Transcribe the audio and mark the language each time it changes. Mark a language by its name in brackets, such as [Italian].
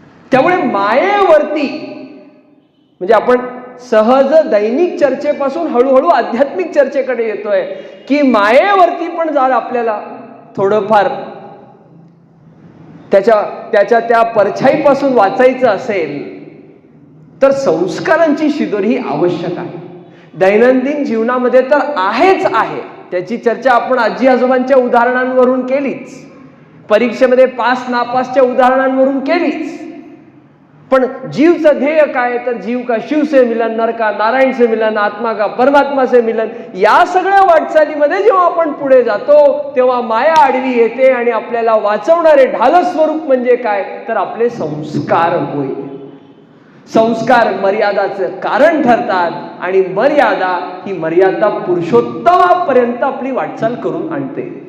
[Marathi] त्यामुळे मायेवरती म्हणजे आपण सहज दैनिक चर्चेपासून हळूहळू आध्यात्मिक चर्चेकडे येतोय की मायेवरती पण जर आपल्याला थोडंफार त्याच्या त्या परछाईपासून वाचायचं असेल तर संस्कारांची शिदोरी ही आवश्यक आहे. दैनंदिन जीवनामध्ये तर आहेच आहे, त्याची चर्चा आपण आजी आजोबांच्या उदाहरणांवरून केलीच, परीक्षेमध्ये पास नापासच्या उदाहरणांवरून केलीच. पण जीवचं ध्येय काय, तर [Hindi] जीव का शिव से मिलन, नर का नारायण से मिलन, आत्मा का परमात्मा से मिलन. [Marathi] या सगळ्या वाटचालीमध्ये जेव्हा आपण पुढे जातो तेव्हा माया आडवी येते आणि आपल्याला वाचवणारे ढालस स्वरूप म्हणजे काय, तर आपले संस्कार होय. संस्कार मर्यादाचं कारण ठरतात आणि मर्यादा ही मर्यादा पुरुषोत्तमापर्यंत आपली वाटचाल करून आणते.